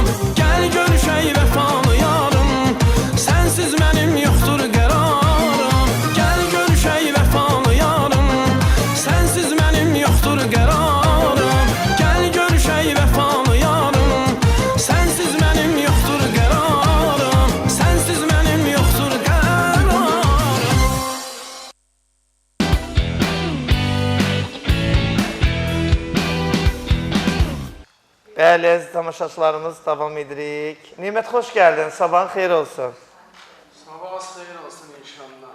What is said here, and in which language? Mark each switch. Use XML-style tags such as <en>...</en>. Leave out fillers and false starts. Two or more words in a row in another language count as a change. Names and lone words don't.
<tr>Gel görüşey vefalı yarım, sensiz benim yoktur kararım. Gel görüşey vefalı yarım, sensiz benim yoktur kararım. Gel görüşey vefalı yarım, sensiz benim yoktur kararım. Sensiz benim yoktur kararım.</tr> <az>Bəli, əziz tamaşaçılarımız, davam edirik. Nimət, xoş gəldin, sabahın xeyir olsun. Sabahınız xeyir olsun inşallah.</az>